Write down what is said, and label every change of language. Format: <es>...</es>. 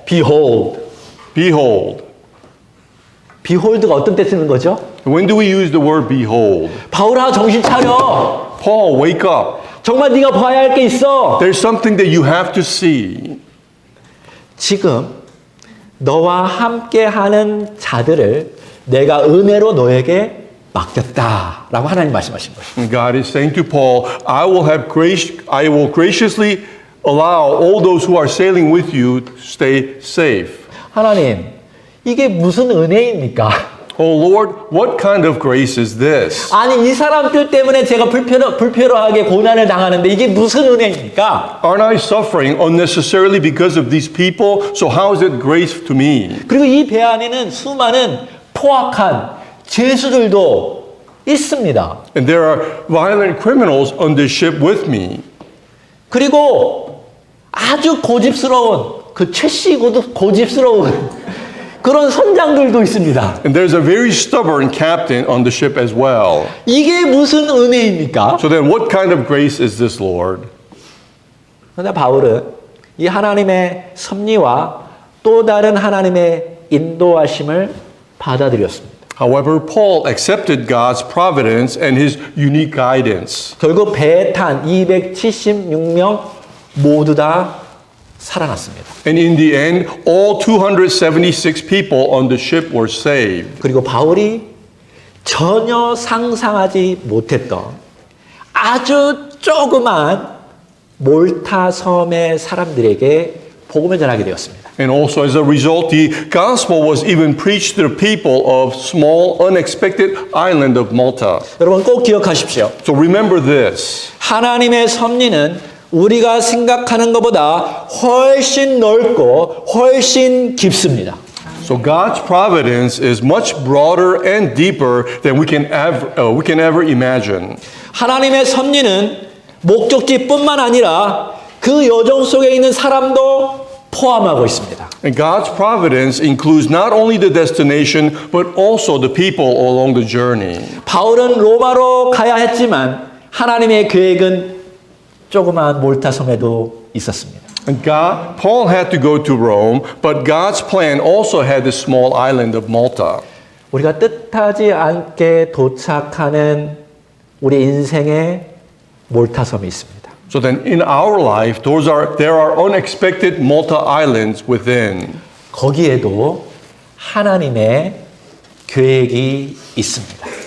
<en>Behold. Behold.</en> <ko>Behold가 어떤 때 쓰는 거죠?</ko> <en>When do we use the word behold?</en> <ko>바울아 정신 차려.</ko> <en>Paul, wake up.</en> <ko>정말 네가 봐야 할 게 있어.</ko> <en>There's something that you have to see.</en> <ko>지금 너와 함께하는 자들을 내가 은혜로 너에게 맡겼다라고 하나님 말씀하신 거예요.</ko> <en>And God is saying to Paul, I will graciously allow all those who are sailing with you to stay safe.</en> <ko>하나님, 이게 무슨 은혜입니까?</ko> <en>Oh Lord, what kind of grace is this?</en> <ko>아니 이 사람들 때문에 제가 불필요하게 고난을 당하는데 이게 무슨 은혜입니까?</ko> <en>Aren't I suffering unnecessarily because of these people? So how is it grace to me?</en> <ko>그리고 이 배 안에는 수많은 포악한 죄수들도 있습니다.</ko> <en>And there are violent criminals on this ship with me.</en> <ko>그리고 아주 고집스러운 그 최씨고도 고집스러운 그런 선장들도 있습니다.</ko> <en>And there's a very stubborn captain on the ship as well.</en> <ko>이게 무슨 은혜입니까?</ko> <en>So then what kind of grace is this, Lord?</en> <ko>그런데 바울은 이 하나님의 섭리와 또 다른 하나님의 인도하심을 받아들였습니다.</ko> <en>However, Paul accepted God's providence and his unique guidance.</en> <ko>결국 배에 탄 276명 모두 다 살아났습니다.</ko> <en>And in the end, all 276 people on the ship were saved.</en> <ko>그리고 바울이 전혀 상상하지 못했던 아주 조그만 몰타 섬의 사람들에게 복음을 전하게 되었습니다.</ko> <en>And also as a result, the gospel was even preached to the people of small, unexpected island of Malta.</en> <ko>여러분 꼭 기억하십시오.</ko> <en>So remember this.</en> <ko>하나님의 섭리는 우리가 생각하는 것보다 훨씬 넓고 훨씬 깊습니다.</ko> <en>So God's providence is much broader and deeper than we can ever imagine.</en> <ko>하나님의 섭리는 목적지뿐만 아니라 그 여정 속에 있는 사람도 포함하고 있습니다.</ko> <en>And God's providence includes not only the destination but also the people along the journey.</en> <ko>바울은 로마로 가야 했지만 하나님의 계획은 조그마한 몰타 섬에도 있었습니다.</ko> <en>And Paul had to go to Rome, but God's plan also had the small island of Malta.</en> <ko>우리가 뜻하지 않게 도착하는 우리 인생의 몰타 섬이 있습니다.</ko> <en>So then in our life, there are unexpected Malta islands within.</en> <ko>거기에도 하나님의 계획이 있습니다.</ko>